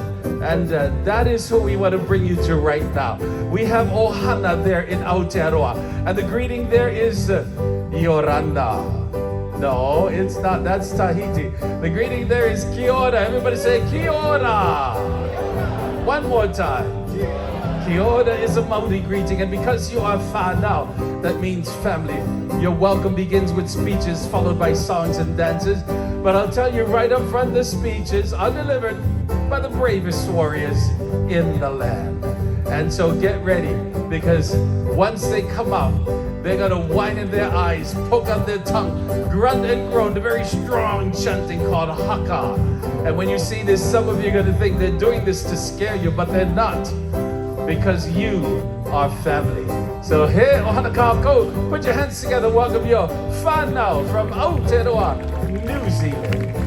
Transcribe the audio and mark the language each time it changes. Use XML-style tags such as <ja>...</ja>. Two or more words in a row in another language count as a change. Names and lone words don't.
<en>And that is who we want to bring you to right now. We have Ohana there in Aotearoa. And the greeting there is Yoranda. No, it's not. That's Tahiti. The greeting there is</en> <mi>Kia ora.</mi> <en>Everybody say</en> <mi>Kia ora.</mi> <en>One more time.</en> <mi>Kia ora</mi> <en>is a Maori greeting, and because you are whānau, that means family. Your welcome begins with speeches followed by songs and dances. But I'll tell you right up front, the speeches are delivered by the bravest warriors in the land. And so get ready, because once they come out, they're gonna whine in their eyes, poke out their tongue, grunt and groan, the very strong chanting called haka. And when you see this, some of you are gonna think they're doing this to scare you, but they're not, because you are family. So here,</en> <haw>ohana kākou,</haw> <en>put your hands together, welcome your whānau from Aotearoa, New Zealand.</en>